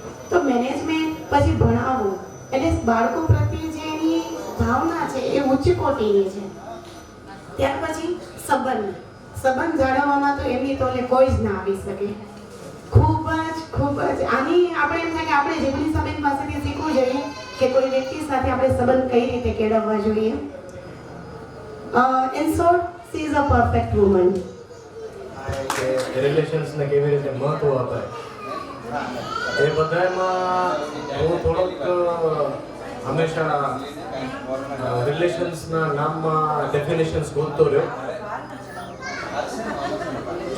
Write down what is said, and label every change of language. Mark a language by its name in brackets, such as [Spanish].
[Gujarati] તો મેનેજમેન્ટ પછી ભણાવવું એટલે બાળકો પ્રત્યે જે એની ભાવના છે એ ઉચ્ચ કોટીની છે. ત્યાર પછી સંબંધ જાળવવામાં તો એમની તોલે કોઈ જ ના આવી શકે. ખૂબ જ આની આપણે એમ થાય કે આપણે જેગુરીસાબેન પાસેથી શીખવું જોઈએ કે કોઈ વ્યક્તિ સાથે આપણે સંબંધ કઈ રીતે કેળવવા જોઈએ. [English] In short, she is a perfect woman. [Gujarati] રિલેશન્સને કેવી રીતે મહત્વ અપાય એ બધામાં હું થોડોક હંમેશા રિલેશન્સના નામમાં ડેફિનેશન્સ ગોતતો રહ્યો.